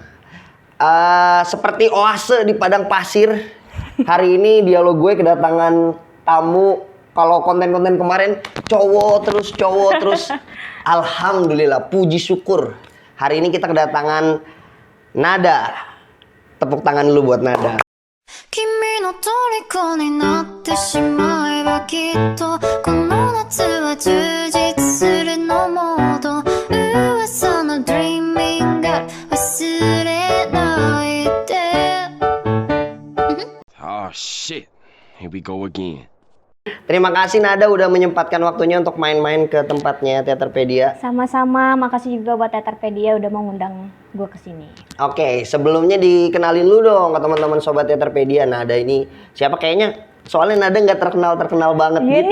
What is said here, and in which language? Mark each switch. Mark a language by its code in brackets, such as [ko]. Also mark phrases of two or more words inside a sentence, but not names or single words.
[id] Seperti oase di padang pasir, hari ini Dialog Gue kedatangan tamu. Kalau konten-konten kemarin cowok terus alhamdulillah, puji syukur, hari ini kita kedatangan Nada. Tepuk tangan dulu buat Nada. [ja] 君の虜になってしまえばきっとこの夏は充実するのモード噂の Dreaming Up 忘れないで [en] Oh shit, here we go again. [id] Terima kasih Nada udah menyempatkan waktunya untuk main-main ke tempatnya Teaterpedia. Sama-sama, makasih juga buat Teaterpedia udah mau ngundang gue kesini. Oke, sebelumnya dikenalin lu dong ke teman-teman Sobat Teaterpedia. Nada ini siapa? Kayaknya soalnya Nada nggak terkenal banget gitu.